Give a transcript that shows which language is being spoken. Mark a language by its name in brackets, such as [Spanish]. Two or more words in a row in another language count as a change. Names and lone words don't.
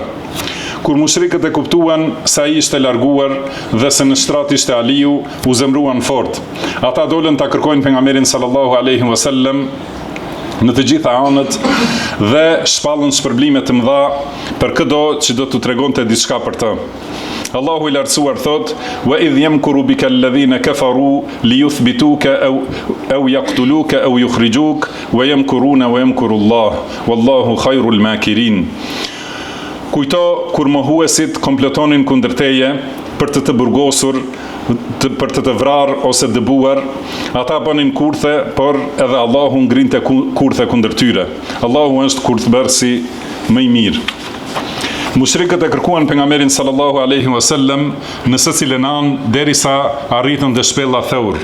[Albanian] Kur mushrikët e kuptuan se ai ishte larguar dhe se në shtrat ishte Aliu, u zemruan fort. Ata dolën ta kërkojnë pejgamberin [Arabic] صلى الله عليه وسلم [Albanian] në të gjitha anët dhe shpallën shpërblime të mëdha për çdo që do t'u tregonte diçka për të. Allahu i lartësuar thot: [Arabic] وإذ يمكر بك الذين كفروا ليثبتوك أو يقتلوك أو يخرجوك ويمكرون ويمكر الله والله خير الماكرين. [Albanian] Kujto kur mohuesit komplotonin kundër teje për të burgosur, për të vrarë ose dëbuar, ata bënin kurthe, por edhe Allahu ngrinte kurthe kundër tyre. Allahu është kurthbërësi më i mirë. Mushrikët e kërkuan pejgamberin [Arabic] صلى الله عليه وسلم [Albanian] në secilën anë derisa arritën te shpella Theur.